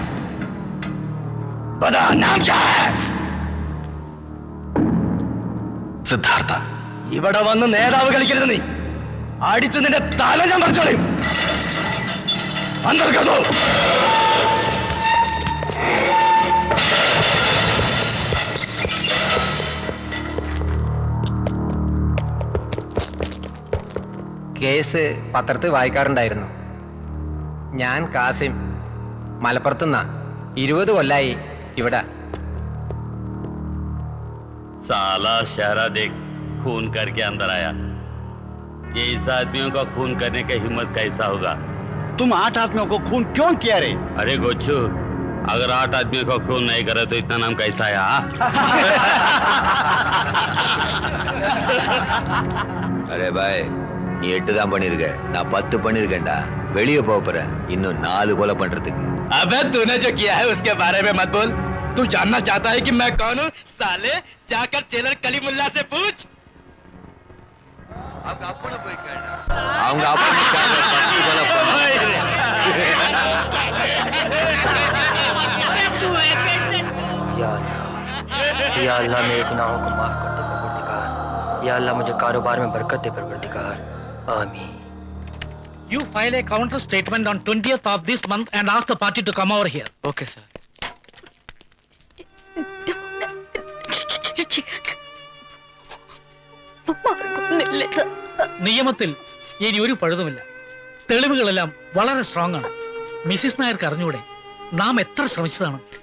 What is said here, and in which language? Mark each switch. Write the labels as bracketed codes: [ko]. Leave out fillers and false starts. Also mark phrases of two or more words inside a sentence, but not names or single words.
[hi] बता, नाम क्या है? [ml] സിദ്ധാർത്ഥ, ഇവിടെ വന്ന് നേതാവ് കളിക്കരുത്. നീ അടിച്ച് നിന്റെ തല ഞാൻ പറിച്ചോളയും. അന്തർഗതോ കേസ് പത്രത്തിൽ വായിക്കാറുണ്ടായിരുന്നു. ഞാൻ കാസിം, മലപ്പുറത്തുനിന്ന. 20 കൊല്ലായി ഇവിടെ. [hi] साला शहरा देख खून करके अंदर आया. ये इस आदमियों का खून करने का हिम्मत कैसा होगा? तुम 8 आदमियों को खून क्यों किया रे? अरे गोच्छू, अगर 8 आदमियों का खून नहीं करे तो इतना नाम कैसा आया? अरे भाई, [ta] நீ 8 தான் பண்ணிருக்க, நான் 10 பண்ணிருக்கேன்டா. வெளியே போறேன், இன்னும் 4 கொலை பண்றதுக்கு. [hi] अबे तूने जो किया है उसके बारे में मत बोल. तू जानना चाहता है कि मैं कौन हूँ? साले जाकर चेलर कलीमुल्ला से पूछ. [ta] அவங்க அப்பனை போய் கேளு. அவங்க அப்பனை கேளு. 10 கொலை பண்ணு. [hi] या अल्लाह मेरे गुनाहों को माफ कर दे परवरदिगार. या अल्लाह मुझे कारोबार में बरकत दे परवरदिगार. आमीन. [en] You file a counter statement on 20th of this month and ask the party to come over here. Okay sir. [ml] നിയമത്തിൽ ഇനി ഒരു പഴുതുമില്ല. തെളിവുകളെല്ലാം വളരെ സ്ട്രോങ് ആണ്. മിസ്സിസ് നായർക്ക് അറിഞ്ഞൂടെ നാം എത്ര ശ്രമിച്ചതാണ്.